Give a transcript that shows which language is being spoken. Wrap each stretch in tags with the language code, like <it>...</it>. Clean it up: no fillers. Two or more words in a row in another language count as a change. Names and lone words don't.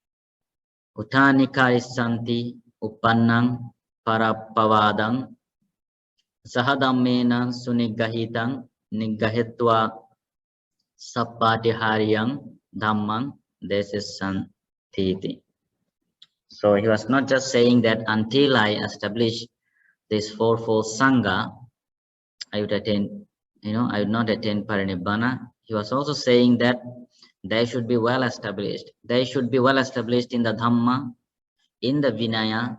<pi>utanikarissanti uppannang parapavadang sahadammena suniggahitam niggahetva sappatiharyang dhammang desessanti.</pi> <en>So he was not just saying that until I establish this fourfold Sangha, I would attain, I would not attain parinibbana. He was also saying that they should be well established. They should be well established in the Dhamma, in the Vinaya.</en>